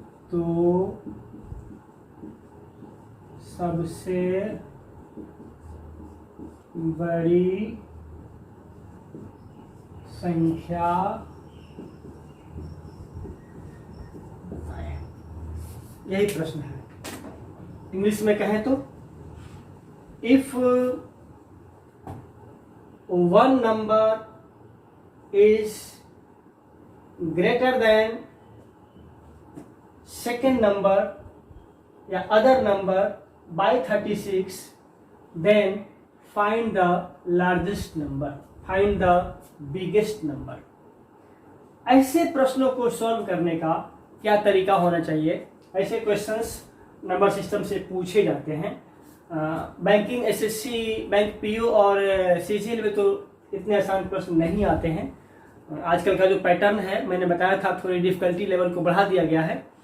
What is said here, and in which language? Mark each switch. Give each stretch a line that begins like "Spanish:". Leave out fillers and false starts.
Hindi: तो सबसे बड़ी संख्या बताएं, यही प्रश्न है। इंग्लिश में कहें तो
English: If one number is greater than second number या other number by 36, then find the largest number, find the biggest number।
Hindi: ऐसे प्रश्नों को सॉल्व करने का क्या तरीका होना चाहिए? ऐसे क्वेश्चंस नंबर सिस्टम से पूछे जाते हैं। बैंकिंग, एसएससी, बैंक पीओ और सीजीएल में तो इतने आसान प्रश्न नहीं आते हैं। आजकल का जो पैटर्न है, मैंने बताया था, थोड़ी डिफिकल्टी लेवल को बढ़ा दिया गया है।